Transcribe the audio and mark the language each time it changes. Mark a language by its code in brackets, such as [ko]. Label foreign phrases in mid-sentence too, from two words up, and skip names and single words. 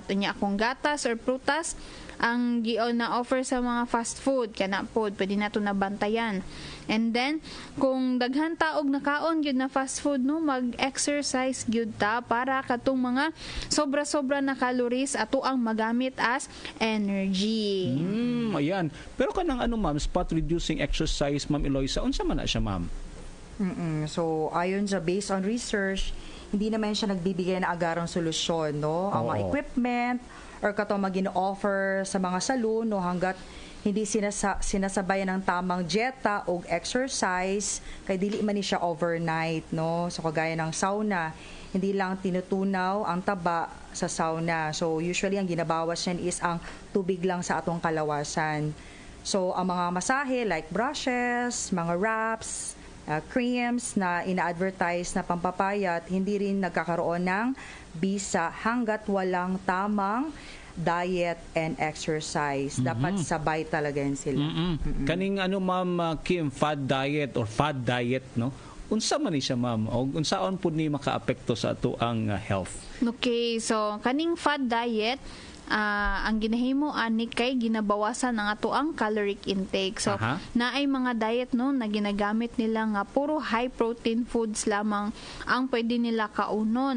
[ceb] Unya akong gatas or prutas ang gion na offer sa mga [en] fast food [ceb] kana pod pwede nato nabantayan. And then kung daghan ta og nakaon gyud na [en] fast food [ceb] no, mag-exercise gyud ta para katong mga sobra-sobra na calories ato ang magamit as energy. Ayan. Pero kanang ano ma'am, [en] spot reducing exercise, [ceb] Ma'am Eloisa, unsa man na siya ma'am? [tl] So ayon sa [en] based on research, [tl] hindi naman siya nagbibigay na agarang solusyon, no? [ceb] Ang mga equipment or katong magin-offer sa mga salon, no, [tl] hanggat hindi sinasabayan ng tamang dieta [ceb] o exercise, kay dili man ni siya overnight, no? [tl] So kagaya ng sauna, hindi lang tinutunaw ang taba sa sauna. [ceb] So usually ang ginabawas niyan is ang tubig lang sa atong kalawasan. [tl] So ang mga masahe like brushes, mga wraps, creams na ina-advertise na pampapayat, hindi rin nagkakaroon ng bisa hanggat walang tamang [en] diet and exercise. [tl] Dapat sabay talaga yan sila. [ceb] Kaning ano ma'am Kim, [en] fad diet or fad diet, [ceb] no? Unsa man ni siya ma'am? O unsaon pud ni makaapekto sa ato ang health? Okay, so kaning fad diet ang ginahimo ani kay ginabawasan ang ato ang [en] caloric intake. [ceb] So naay mga diet no na ginagamit nila nga puro [en] high protein foods [ceb] lamang ang pwede nila kaunon.